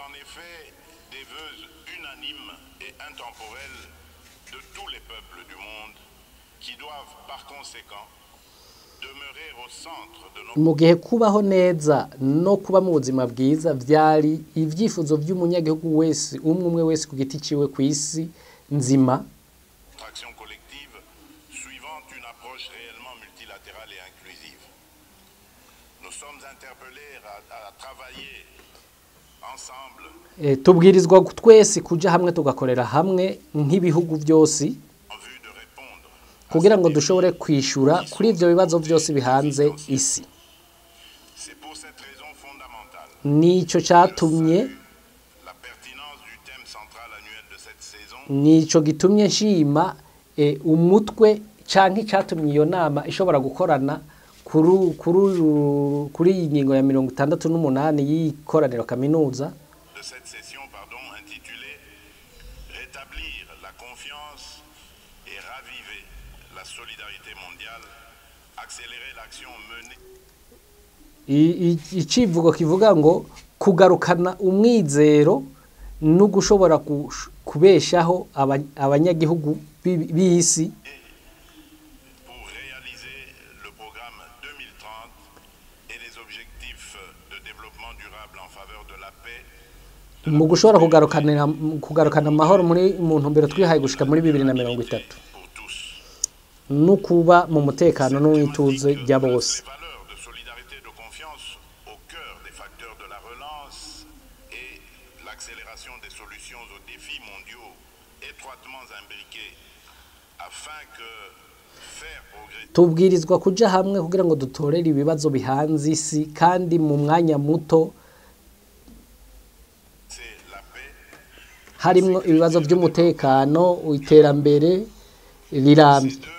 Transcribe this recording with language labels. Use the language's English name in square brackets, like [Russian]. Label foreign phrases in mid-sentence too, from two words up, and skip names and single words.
[French] fait des vœux unanimes et intemporels de tous les peuples du monde qui doivent par conséquent demeurer au centre de nos... [Rundi] mu gihe kubaho neza no kuba mu buzima bwiza vyari ivyifuzo vy'umunyagihugu wese umwe wese ku giti ciwe ku isi nzima [French] action collective suivant une approche réellement multilatérale et inclusive. Nous sommes interpellés à travailler ensemble [Rundi] tubwirizwa twese kuja hamwe tugakorera hamwe nk'ibihugu byose [French] en vue de répondre [Rundi] kugira ngo dushobore kwishura kuri ivyo bibazo byose bihanze isi. [French] C'est pour cette raison fondamentale [Rundi] Nico catumye [French] la pertinence du thème central annuel de cette saison [Rundi] nico gitumye nshima umutwe canke catumye iyo nama ishobora gukorana kuri iyi ngingo ya 68 y'ikoraniro kaminuza [French] de cette session intitulée Rétablir la confiance et raviver la solidarité mondiale, accélérer l'action menée. [Rundi] Icivugo kivuga ngo kugarukana umwizero no gushobora kubeshaho abanyagihugu b'isi [French] pour réaliser le programme 2030 et les objectifs de développement durable en faveur de la paix. [Rundi] Mu gushobora kugarukana amahoro mu ntumbero twihaye gushika muri 2030 no kuba mu mutekano n'uwituze rya bose. Tubwirizwa kuja hamwe kugira ngo dutorere ibibazo bihanze isi kandi mu mwanya muto harimwo ibibazo by'umutekano iterambere rirambye.